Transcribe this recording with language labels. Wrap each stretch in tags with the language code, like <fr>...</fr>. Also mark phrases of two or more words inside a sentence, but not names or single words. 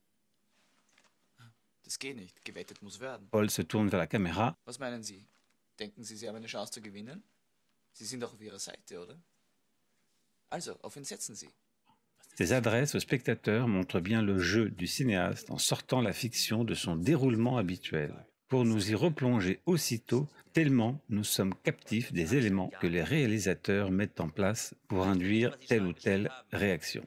<de>Das geht nicht. Gewettet muss werden.</de> <fr>Paul se tourne vers la caméra.</fr> <de>Was meinen Sie? Denken Sie, Sie haben eine Chance zu gewinnen? Sie sind doch auf Ihrer Seite, oder? Also, auf wen setzen Sie?</de> <fr>Ses adresses aux spectateurs montrent bien le jeu du cinéaste en sortant la fiction de son déroulement habituel, pour nous y replonger aussitôt, tellement nous sommes captifs des éléments que les réalisateurs mettent en place pour induire telle ou telle réaction.</fr>